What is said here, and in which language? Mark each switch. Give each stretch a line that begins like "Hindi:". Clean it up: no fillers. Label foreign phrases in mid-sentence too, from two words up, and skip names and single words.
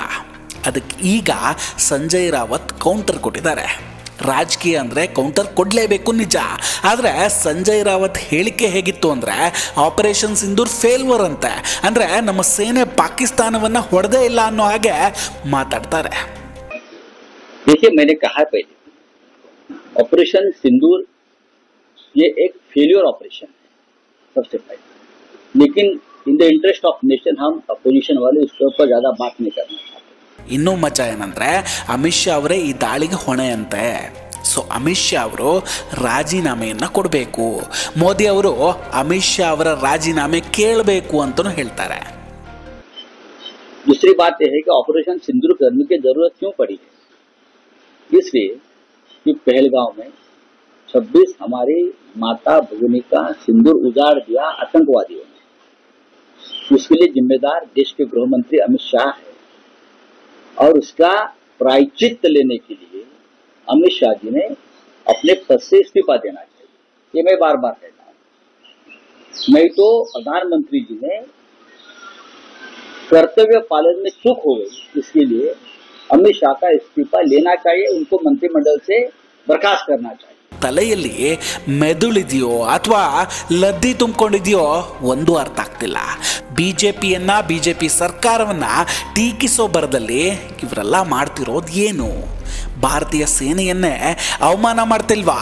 Kannada: ಅದಕ್ಕೆ ಈಗ ಸಂಜಯ್ ರಾವತ್ ಕೌಂಟರ್ ಕೊಟ್ಟಿದ್ದಾರೆ. ರಾಜಕೀಯ ಅಂದರೆ ಕೌಂಟರ್ ಕೊಡಲೇಬೇಕು ನಿಜ, ಆದರೆ ಸಂಜಯ್ ರಾವತ್ ಹೇಳಿಕೆ ಹೇಗಿತ್ತು ಅಂದರೆ ಆಪರೇಷನ್ ಸಿಂಧೂರ್ ಫೇಲ್ವರ್ ಅಂತೆ. ಅಂದರೆ ನಮ್ಮ ಸೇನೆ ಪಾಕಿಸ್ತಾನವನ್ನು ಹೊಡೆದೇ ಇಲ್ಲ ಅನ್ನೋ ಹಾಗೆ ಮಾತಾಡ್ತಾರೆ.
Hindi: देखिए, मैंने कहा पहले, ऑपरेशन सिंदूर ये एक
English: failure operation
Hindi: है सबसे पहले, लेकिन
English: in the interest of nation
Hindi: हम अपोजिशन वाले उसके ऊपर ज्यादा बात नहीं करना चाहते.
Kannada: ಇನ್ನೂ ಮಜಾ ಏನಂದ್ರೆ ಅಮಿತ್ ಶಾ ಅವರೇ ಈ ದಾಳಿಗೆ ಹೊಣೆ ಅಂತೆ. ಸೊ ಅಮಿತ್ ಶಾ ಅವರು ರಾಜೀನಾಮೆಯನ್ನು ಕೊಡಬೇಕು, ಮೋದಿ ಅವರು ಅಮಿತ್ ಶಾ ಅವರ ರಾಜೀನಾಮೆ ಕೇಳಬೇಕು ಅಂತಲೂ ಹೇಳ್ತಾರೆ.
Hindi: दूसरी बात यह है कि ऑपरेशन सिंदूर करने की जरूरत क्यों पड़ी है? इसलिए कि पहलगांव में 26 हमारी माता भगिनी का सिंदूर उजाड़ दिया आतंकवादियों ने. उसके लिए जिम्मेदार देश के गृह मंत्री अमित शाह है, और उसका प्रायश्चित लेने के लिए अमित शाह जी ने अपने पद से इस्तीफा देना चाहिए. ये मैं बार बार कहता हूं. नहीं तो प्रधानमंत्री जी ने कर्तव्य पालन में चूक हो गई, इसके लिए अमित शाह का इस्तीफा लेना चाहिए, उनको मंत्रिमंडल से बर्खास्त करना चाहिए.
Kannada: ತಲೆಯಲ್ಲಿ ಮೆದುಳಿದೆಯೋ ಅಥವಾ ಲದ್ದಿ ತುಂಬಿಕೊಂಡಿದೆಯೋ ಒಂದು ಅರ್ಥ ಆಗ್ತಿಲ್ಲ. ಬಿಜೆಪಿಯನ್ನ, ಬಿಜೆಪಿ ಸರ್ಕಾರವನ್ನ ಟೀಕಿಸೋ ಬರದಲ್ಲಿ ಇವರೆಲ್ಲ ಮಾಡ್ತಿರೋದು ಏನು? ಭಾರತೀಯ ಸೇನೆಯನ್ನೇ ಅವಮಾನ ಮಾಡ್ತಿಲ್ವಾ?